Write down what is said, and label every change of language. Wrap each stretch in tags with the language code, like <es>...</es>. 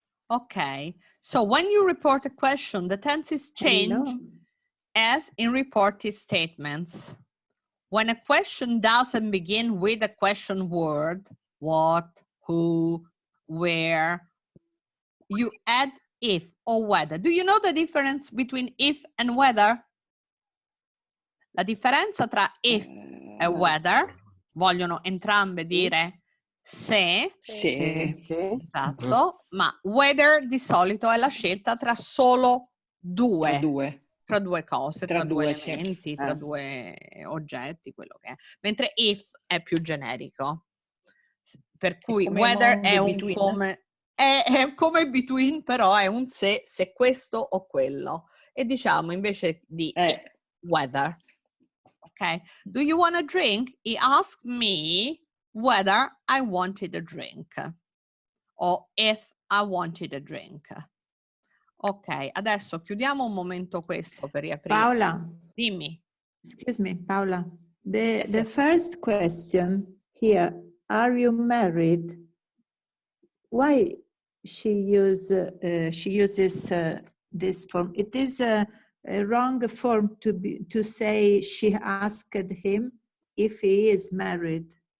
<en>Okay, so when you report a question, the tenses change as in reported statements. When a question doesn't begin with a question word, what, who, where, you add if or whether. Do you know the difference between if and whether?</en> <it>La differenza tra if e whether, vogliono entrambe dire se, esatto, ma whether di solito è la scelta tra solo tra due cose, tra due elementi, tra due oggetti, quello che è. Mentre if è più generico. Per cui whether è un come, è come between, però è un se questo o quello. E diciamo invece di whether.</it> <en>Okay. Do you want a drink? He asked me whether I wanted a drink. O if I wanted a drink.</en> <it>Ok, adesso chiudiamo un momento questo per riaprire. Paola. Dimmi.</it> <en>Excuse me, Paola. The first question here, are you married? Why she uses this form? It is a wrong form to say she asked him if he is married.</en>